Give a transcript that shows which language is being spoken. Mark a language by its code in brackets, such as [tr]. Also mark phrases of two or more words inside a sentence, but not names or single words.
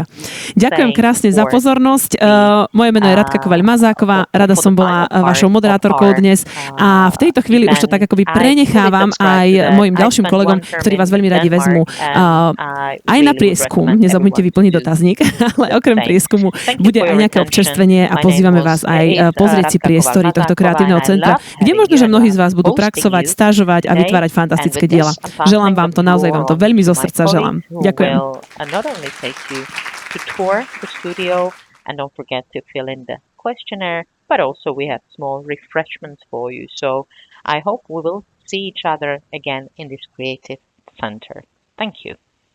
[sk] Ďakujem krásne za pozornosť. Moje meno je Radka Kovaľ-Mazáková, rada som bola vašou moderátorkou dnes a v tejto chvíli už to tak akoby prenechávam aj mojim ďalším kolegom, ktorí vás veľmi radi vezmú aj na prieskum. Nezabudnite vyplniť dotazník, ale okrem prieskumu bude aj nejaké občerstvenie a pozývame vás aj pozrieť si priestory tohto kreatívneho centra, kde možno, že mnohí z vás budú praxovať, stážovať a vytvárať fantastické diela. Želám vám to, naozaj vám to veľmi zo srdca želám. Ďakujem. [en] And don't forget to fill in the questionnaire, but also we have small refreshments for you. So I hope we will see each other again in this creative center. Thank you.